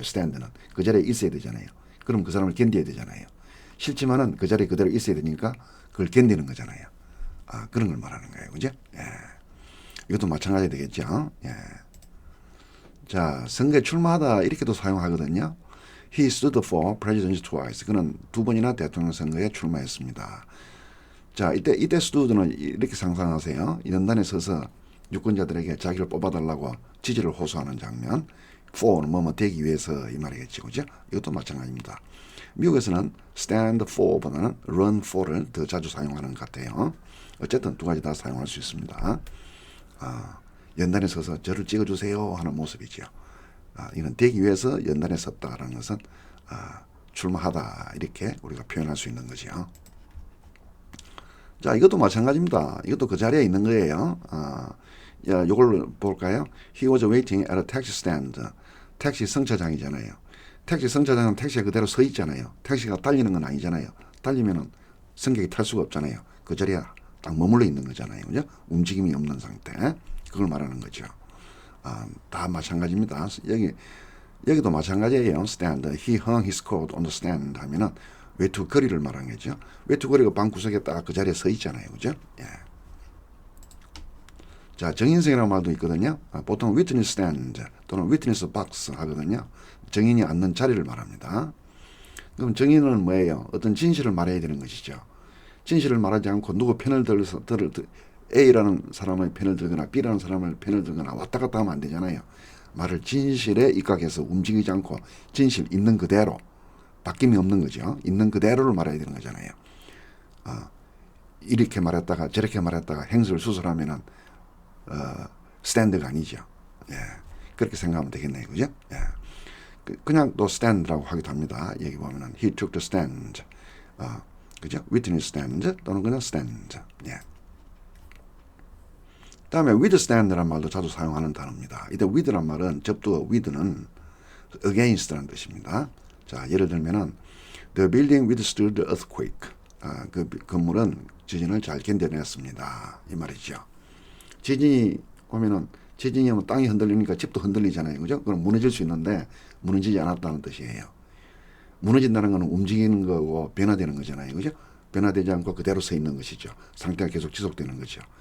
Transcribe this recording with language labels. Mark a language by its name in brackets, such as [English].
[Korean] stand는 그 자리에 있어야 되잖아요. 그럼 그 사람을 견뎌야 되잖아요. 싫지만은 그 자리에 그대로 있어야 되니까 그걸 견디는 거잖아요. 그런 걸 말하는 거예요. 그죠? 예. 이것도 마찬가지 되겠죠. 예. 자, 선거에 출마하다 이렇게도 사용하거든요. [English] He stood for president twice. [Korean] 그는 두 번이나 대통령 선거에 출마했습니다. 자, 이때 stood는 이렇게 상상하세요. 연단에 서서 유권자들에게 자기를 뽑아달라고 지지를 호소하는 장면. for는 뭐뭐 되기 위해서 이 말이겠죠. 그죠? 이것도 마찬가지입니다. 미국에서는 stand for보다는 run for를 더 자주 사용하는 것 같아요. 어쨌든 두 가지 다 사용할 수 있습니다. 연단에 서서 저를 찍어주세요 하는 모습이죠. 이건 되기 위해서 연단에 섰다라는 것은 출마하다 이렇게 우리가 표현할 수 있는 거죠. 자, 이것도 마찬가지입니다. 이것도 그 자리에 있는 거예요. 이걸 볼까요? [English] He was waiting at a taxi stand. [Korean] 택시 승차장이잖아요. 택시 승차장은 택시가 그대로 서 있잖아요. 택시가 달리는 건 아니잖아요. 달리면은 승객이 탈 수가 없잖아요. 그 자리에 딱 머물러 있는 거잖아요. 그죠? 움직임이 없는 상태. 그걸 말하는 거죠. 다 마찬가지입니다. 여기도 마찬가지예요. stand. [English] He hung his coat on the stand [Korean] 하면은 외투 거리를 말하는 거죠. 외투 거리가 방 구석에 딱 그 자리에 서 있잖아요. 그죠? 예. 자, 정인석이라는 말도 있거든요. 보통 witness stand 또는 witness box 하거든요. 정인이 앉는 자리를 말합니다. 그럼 정인은 뭐예요? 어떤 진실을 말해야 되는 것이죠. 진실을 말하지 않고 누구 편을 들어서 A라는 사람의 편을 들거나 B라는 사람의 편을 들거나 왔다 갔다 하면 안 되잖아요. 말을 진실에 입각해서 움직이지 않고 진실 있는 그대로 바뀜이 없는 거죠. 있는 그대로를 말해야 되는 거잖아요. 이렇게 말했다가 저렇게 말했다가 행설 수설하면은 스탠드가 아니죠. 예. 그렇게 생각하면 되겠네요. 그죠? 예. 그냥 또 stand라고 하기도 합니다. 여기 보면은 [English] he took the stand. [Korean] 그죠? witness stand 또는 그냥 stand. 예. 다음에 withstand라는 말도 자주 사용하는 단어입니다. 이때 with란 말은 접두어 with는 against라는 뜻입니다. 자, 예를 들면은 [English] the building withstood the earthquake. [Korean] 그 건물은 지진을 잘 견뎌냈습니다. 이 말이죠. 지진이 오면은 지진이 오면 땅이 흔들리니까 집도 흔들리잖아요. 그죠? 그럼 무너질 수 있는데 무너지지 않았다는 뜻이에요. 무너진다는 것은 움직이는 거고 변화되는 거잖아요. 그죠? 변화되지 않고 그대로 서 있는 것이죠. 상태가 계속 지속되는 거죠.